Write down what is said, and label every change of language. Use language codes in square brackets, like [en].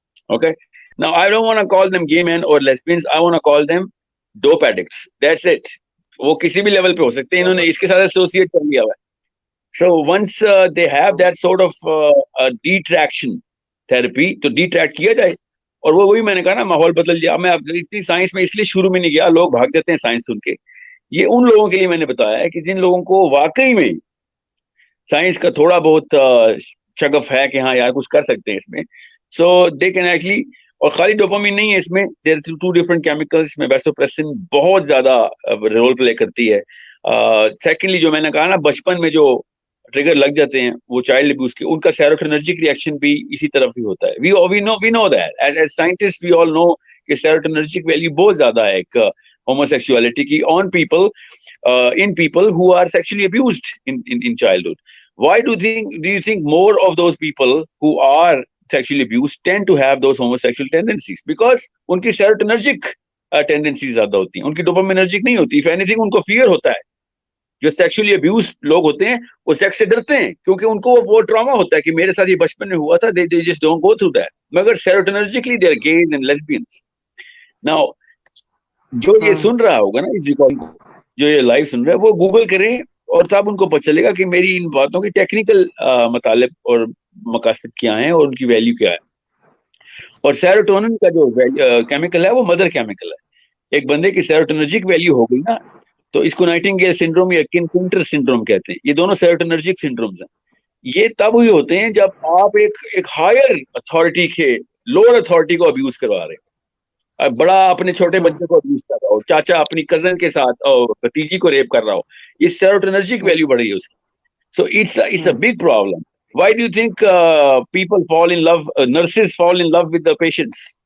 [en] Okay, now I don't want to call them gay men اور lesbians, I want to call them dope addicts. That's it. [ur] وہ کسی بھی level پہ ہو سکتے ہیں, انہوں نے اس کے ساتھ ایسوسیٹ کر لیا ہوا ہے. [en] So once they have that sort of detraction therapy, [ur] تو ڈیٹریکٹ کیا جائے. اور وہ وہی میں نے کہا نا, ماحول بدل جائے. میں اتنی سائنس میں اس لیے شروع میں نہیں گیا, لوگ بھاگ جاتے ہیں سائنس سن کے. یہ ان لوگوں کے لیے میں نے بتایا ہے کہ جن لوگوں کو واقعی میں سائنس کا تھوڑا بہت شغف ہے کہ ہاں یار کچھ کر سکتے ہیں اس میں. [en] so they can actually, [ur] اور خالی ڈوپامین نہیں ہے اس میں, [en] there 2 different chemicals [ur] میں ویسوپریسن بہت زیادہ رول پلے کرتی ہے. سیکنڈلی جو میں نے کہا نا, بچپن میں جو ٹریگر لگ جاتے ہیں وہ چائلڈ ابیوز کے, ان کا سیروٹونرجک ریئیکشن بھی اسی طرف ہی ہوتا ہے. [en] we know that as scientists we all know [ur] کہ سیروٹونرجک ویلیو بہت زیادہ ہے ایک ہوموسیکسوالٹی کی [en] on people in people who are sexually abused in childhood. Why do you think more of those people who are sexually abused tend to have those homosexual tendencies? [ur] Because ان کی سیروٹونرجک tendencies زیادہ ہوتی ہیں, ان کی ڈوپامینرجک نہیں ہوتی. [en] if anything [ur] ان کو fear ہوتا ہے, جو سیکشلی ابیوز لوگ ہوتے ہیں وہ سیکس سے ڈرتے ہیں کیونکہ ان کو وہ ٹراما ہوتا ہے کہ میرے ساتھ یہ بچپن میں ہوا تھا. [en] they just don't go through that. مگر serotonergically they are gays and lesbians. [ur] Now جو یہ سن رہا ہوگا نا اس ریکارڈنگ کو, جو یہ لائیو سن رہا ہے, وہ گوگل کریں اور تب ان کو پتہ چلے گا کہ میری ان باتوں کی ٹیکنیکل مطالب اور مقاصد کیا ہیں اور ان کی ویلیو کیا ہے. اور سیروٹونن کا جو کیمیکل ہے وہ مدر کیمیکل ہے. ایک بندے کی سیروٹونرجک ویلیو ہو گئی نا تو اس کو نائٹنگیل سنڈروم یا کنٹر سنڈروم کہتے ہیں. یہ دونوں سیروٹونرجک سنڈرومز ہیں. یہ تب ہوئی ہوتے ہیں جب آپ ایک ہائر اتھارٹی کے لوور اتھارٹی کو ابیوز کروا رہے ہیں. بڑا اپنے چھوٹے بچے کو ابیوز کر رہا ہو, چاچا اپنی کزن کے ساتھ بھتیجی کو ریپ کر رہا ہو, یہ سیروٹونرجک ویلیو بڑھ رہی ہے اس کی. [en] So it's a big problem. Why do you think people fall in love, nurses fall in love with the patients?